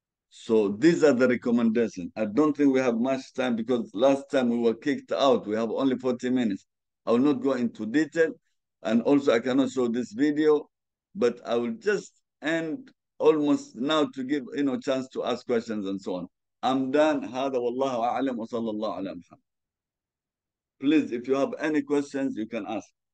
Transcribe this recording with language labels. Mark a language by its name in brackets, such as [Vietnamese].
[English] So these are the recommendations. I don't think we have much time because last time we were kicked out. We have only 40 minutes. I will not go into detail. And also I cannot show this video, but I will just end almost now to give chance to ask questions and so on. I'm done. [Arabic] هذا والله أعلم وصلى الله على محمد. [English] Please, if you have any questions, you can ask.